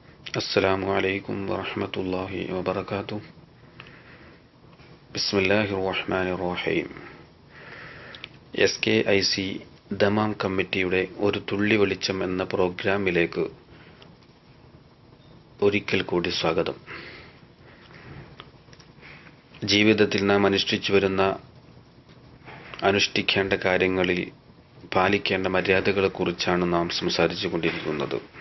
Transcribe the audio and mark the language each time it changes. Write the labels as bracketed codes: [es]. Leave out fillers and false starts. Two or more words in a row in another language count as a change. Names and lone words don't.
[ar] السلام عليكم ورحمة الله وبركاته. بسم الله الرحمن الرحيم. [ml] SKIC ദമാം കമ്മിറ്റിയുടെ ഒരു തുള്ളി വെളിച്ചം എന്ന പ്രോഗ്രാമിലേക്ക് ഒരിക്കൽ കൂടി സ്വാഗതം. ജീവിതത്തിൽ നാം അനുഷ്ഠിക്കേണ്ട കാര്യങ്ങളിൽ പാലിക്കേണ്ട മര്യാദകളെക്കുറിച്ചാണ് നാം സംസാരിച്ചു കൊണ്ടിരിക്കുന്നത്.